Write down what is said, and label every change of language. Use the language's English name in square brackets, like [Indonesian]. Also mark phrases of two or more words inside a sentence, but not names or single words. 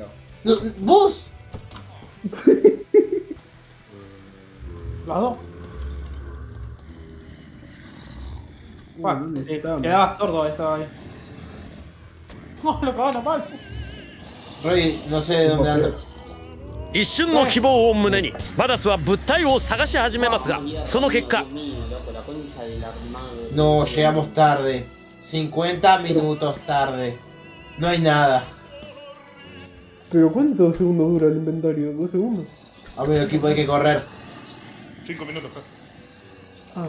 [Spanish] No, ¿Vos? Los dos. Bueno, ¿Dónde estamos? quedaba sordo eso ahí. No, lo cagaron mal. Roy, no sé de dónde andas. [Japanese] 一瞬の希望を胸にバダスは物体を探し始めますがその結果 [Spanish] No, llegamos tarde. 50 minutos tarde. No hay nada. Pero ¿cuántos segundos dura el inventario? ¿2 segundos? Amigo equipo, hay que correr. 5 minutos, pues. Ah,